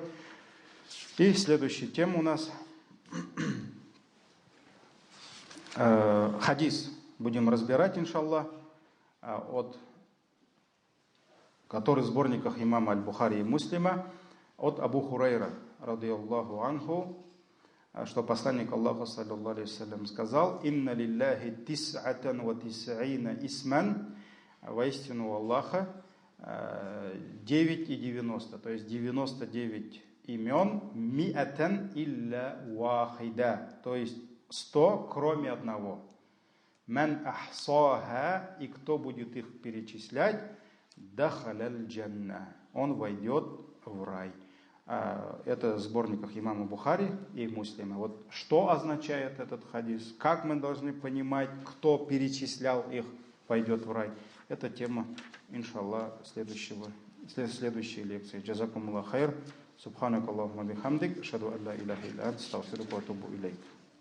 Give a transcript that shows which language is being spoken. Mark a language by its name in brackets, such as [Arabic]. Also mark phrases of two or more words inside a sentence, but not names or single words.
[Russian] И следующая тема у нас хадис. Будем разбирать, иншаллах, который в сборниках имама Аль-Бухари и Муслима, от Абу Хурайра, [Arabic] رضي الله عنه, [Russian] что посланник Аллаха, [Arabic] صلى الله عليه وسلم, [Russian] сказал: [Arabic] «إن لله تسعة وتسعين اسما». [Russian] Воистину у Аллаха 9 и 90, то есть 99 имен, [Arabic] مائة إلا واحدا, [Russian] то есть 100, кроме одного. [Arabic] من أحصاها, [Russian] и кто будет их перечислять, [Arabic] دخل الجنة, [Russian] он войдет в рай. Это в сборниках имама Бухари и Муслима. Вот что означает этот хадис, как мы должны понимать, кто перечислял их, пойдет в рай. Это тема, иншаллах, следующей лекции. [Arabic] جزاكم الله خيرا. سبحانك اللهم وبحمدك أشهد أن لا إله إلا أنت أستغفرك وأتوب إليك.